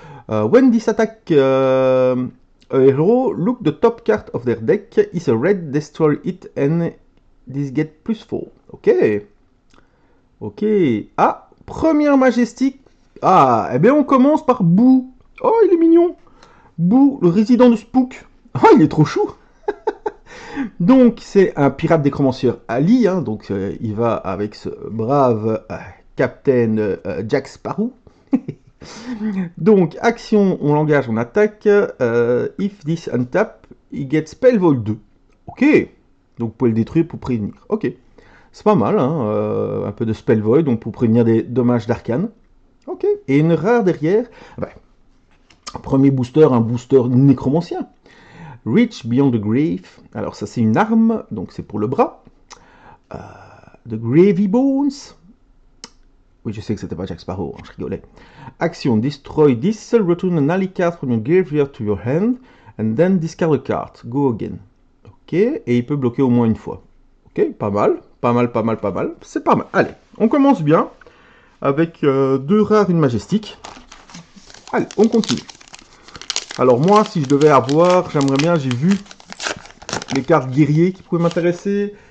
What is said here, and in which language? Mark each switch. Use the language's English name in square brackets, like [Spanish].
[English] when this attack a hero, look the top card of their deck. Is a red, destroy it, and this get +4. Ok. Ok. [French] Ah, première majestique. Ah, eh bien, on commence par Boo. Oh, il est mignon. Boo, le résident de Spook. Oh, il est trop chou. Donc, c'est un pirate décromancieur Ali. Hein, donc, il va avec ce brave Captain Jack Sparrow. Donc, action, on l'engage, on attaque. [English] If this untap, [French] il get Spell Void 2. Ok. Donc, vous pouvez le détruire pour prévenir. Ok. C'est pas mal, hein, un peu de Spell Void, donc pour prévenir des dommages d'arcane. Ok. Et une rare derrière. Ben, premier booster, un booster nécromancien. Reach Beyond the Grave. Alors ça c'est une arme, donc c'est pour le bras. The Gravy Bones. Oui, je sais que c'était pas Jack Sparrow, hein, je rigolais. [English] Action, destroy this, return an ally card from your graveyard to your hand, and then discard a card. Go again. [French] Ok, et il peut bloquer au moins une fois. Ok, pas mal, pas mal, pas mal, pas mal. C'est pas mal. Allez, on commence bien, avec deux rares, une majestique. Allez, on continue. Alors moi, si je devais avoir, j'aimerais bien, j'ai vu les cartes guerriers qui pouvaient m'intéresser.